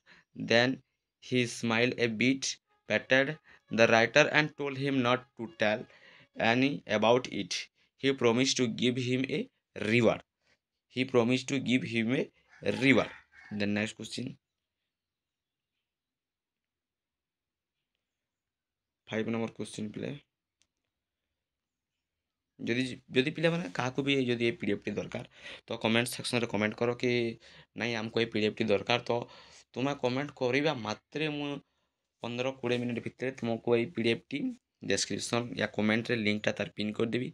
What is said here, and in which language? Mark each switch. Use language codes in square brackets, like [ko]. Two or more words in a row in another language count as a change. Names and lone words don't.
[en] Then he smiled a bit, patted the writer, and told him not to tell any about it. He promised to give him a reward. He promised to give him a reward. The next question. 5 number question play. [or] ଯଦି ଯଦି ପିଲାମାନେ କାହାକୁ ବି ଯଦି ଏ ପିଡ଼ିଏଫ୍ଟି ଦରକାର ତ [en] comment section [or] କମେଣ୍ଟ କର କି ନାଇଁ ଆମକୁ ଏ ପିଡ଼ିଏଫ୍ଟି ଦରକାର। ତ ତୁମେ କମେଣ୍ଟ କରିବା ମାତ୍ରେ ମୁଁ 15-20 ମିନିଟ୍ ଭିତରେ ତୁମକୁ ଏଇ ପିଡ଼ିଏଫ୍ଟି ଡେସ୍କ୍ରିପସନ୍ ୟା କମେଣ୍ଟରେ ଲିଙ୍କଟା ତାର ପିନ୍ କରିଦେବି।